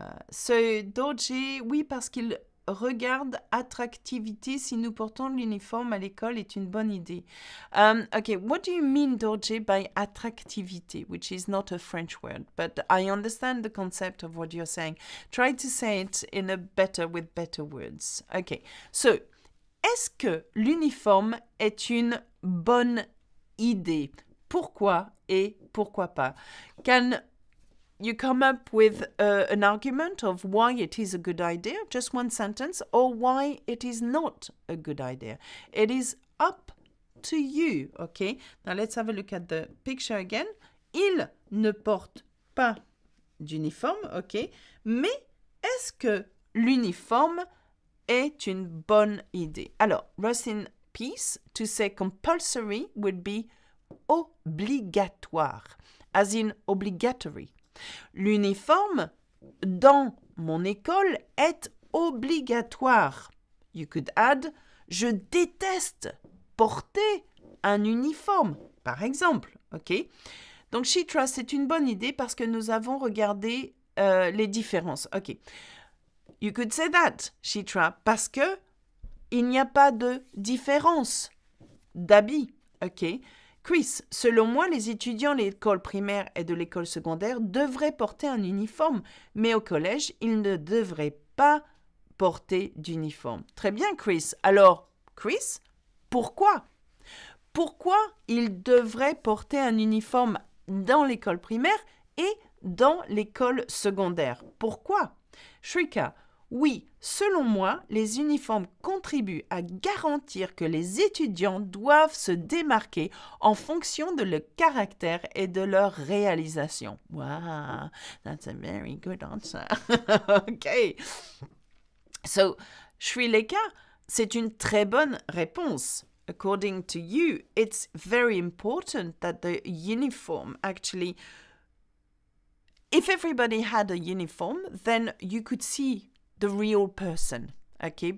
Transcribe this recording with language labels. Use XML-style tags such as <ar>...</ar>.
<fr>So, Dorje, oui, parce qu'il regarde attractivité si nous portons l'uniforme à l'école est une bonne idée.</fr> <en>Okay, what do you mean, Dorje, by attractivité, which is not a French word, but I understand the concept of what you're saying. Try to say it in a with better words.</en> <fr>Okay, so, est-ce que l'uniforme est une bonne idée? Pourquoi et pourquoi pas?</fr> <en>Can you come up with an argument of why it is a good idea, just one sentence, or why it is not a good idea? It is up to you, okay? Now let's have a look at the picture again.</en> <fr>Il ne porte pas d'uniforme, ok? Mais est-ce que l'uniforme est une bonne idée?</fr> <en>Alors, rest in peace, to say compulsory would be obligatoire, as in obligatory.</en> <fr>L'uniforme dans mon école est obligatoire. You could add, je déteste porter un uniforme, par exemple, ok? Donc, Shitra, c'est une bonne idée parce que nous avons regardé les différences, ok? You could say that, Shitra, parce que il n'y a pas de différence d'habits, ok? Chris, selon moi, les étudiants de l'école primaire et de l'école secondaire devraient porter un uniforme, mais au collège, ils ne devraient pas porter d'uniforme. Très bien, Chris. Alors, Chris, pourquoi? Pourquoi ils devraient porter un uniforme dans l'école primaire et dans l'école secondaire? Pourquoi? Shrika, oui, selon moi, les uniformes contribuent à garantir que les étudiants doivent se démarquer en fonction de leur caractère et de leur réalisation.</fr> <en>Wow, that's a very good answer. Okay.</en> <fr>So, Shrileka, c'est une très bonne réponse.</fr> <en>According to you, it's very important that the uniform actually, if everybody had a uniform, then you could see the real person, okay?</en>